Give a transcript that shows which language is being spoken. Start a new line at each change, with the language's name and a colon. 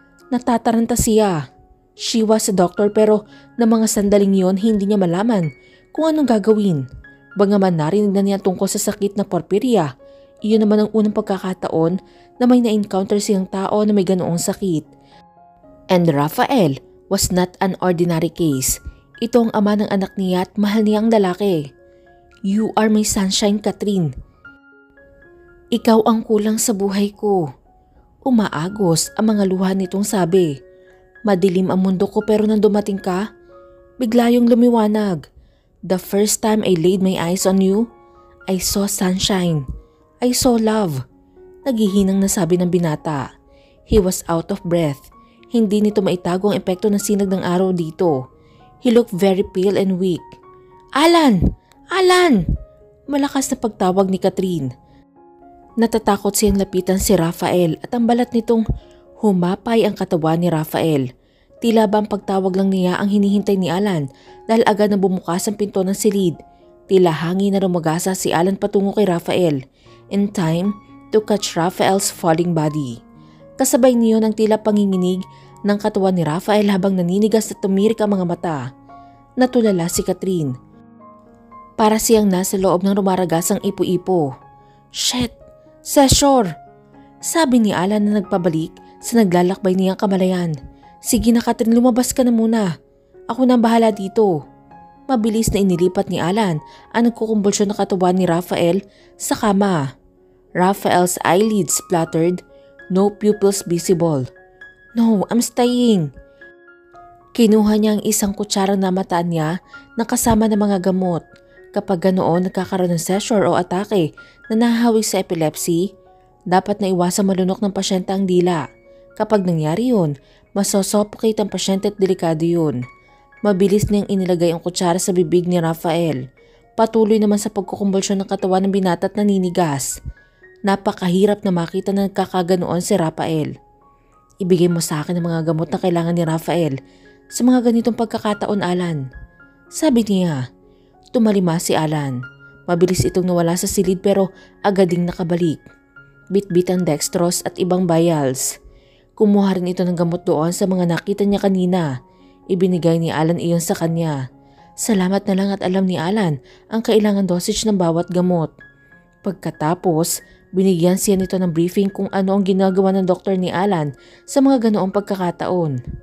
Filipino: Natataranta siya.
English: She was a doctor
Filipino: pero na mga sandaling yon hindi niya malaman kung anong gagawin. Bagaman narinig na niya tungkol sa sakit na porphyria, iyon naman ang unang pagkakataon na may na-encounter siyang tao na may ganoong sakit.
English: And Rafael was not an ordinary case.
Filipino: Ito ang ama ng anak niya at mahal niyang lalaki.
English: You are my sunshine, Catherine.
Filipino: Ikaw ang kulang sa buhay ko. Umaagos ang mga luha nitong sabi. Madilim ang mundo ko pero nang dumating ka, bigla yung lumiwanag.
English: The first time I laid my eyes on you, I saw sunshine. I saw love.
Filipino: Naghihinang nasabi ng binata.
English: He was out of breath.
Filipino: Hindi nito maitago ang epekto ng sinag ng araw dito.
English: He looked very pale and weak.
Filipino: Alan! Alan! Malakas na pagtawag ni Catherine. Natatakot siyang lapitan si Rafael at ang balat nitong humapay ang katawan ni Rafael. Tila ba ang pagtawag lang niya ang hinihintay ni Alan dahil agad na bumukas ang pinto ng silid. Tila hangin na rumagasa si Alan patungo kay Rafael
English: in time to catch Rafael's falling body.
Filipino: Kasabay niyo ng tila panginginig ng katawan ni Rafael habang naninigas at tumirik ang mga mata. Natulala si Catherine. Para siyang nasa loob ng rumaragasang ipo-ipo.
English: Shit! Seshore!
Filipino: Sabi ni Alan na nagpabalik sa naglalakbay niyang kamalayan. Sige na Catherine, lumabas ka na muna. Ako na ang bahala dito. Mabilis na inilipat ni Alan ang nagkukumbulsyon na katawan ni Rafael sa kama.
English: Rafael's eyelids fluttered, no pupils visible. No, I'm staying.
Filipino: Kinuha niya ang isang kutsarang namataan niya na kasama ng mga gamot. Kapag ganoon nagkakaroon ng seizure o atake na nahahawi sa epilepsy, dapat na iwasang malunok ng pasyente ang dila. Kapag nangyari yun, masosuffocate ang pasyente at delikado yun. Mabilis niyang inilagay ang kutsara sa bibig ni Rafael. Patuloy naman sa pagkukumbulsyon ng katawan ng binata at naninigas. Napakahirap na makita na nagkakaganoon si Rafael. Ibigay mo sa akin ang mga gamot na kailangan ni Rafael sa mga ganitong pagkakataon, Alan. Sabi niya. Tumalima si Alan. Mabilis itong nawala sa silid pero agad ding nakabalik. Bit-bit ang dextrose at ibang vials. Kumuha rin ito ng gamot doon sa mga nakita niya kanina. Ibinigay ni Alan iyon sa kanya. Salamat na lang at alam ni Alan ang kailangan dosage ng bawat gamot. Pagkatapos, binigyan siya nito ng briefing kung ano ang ginagawa ng doktor ni Alan sa mga ganoong pagkakataon.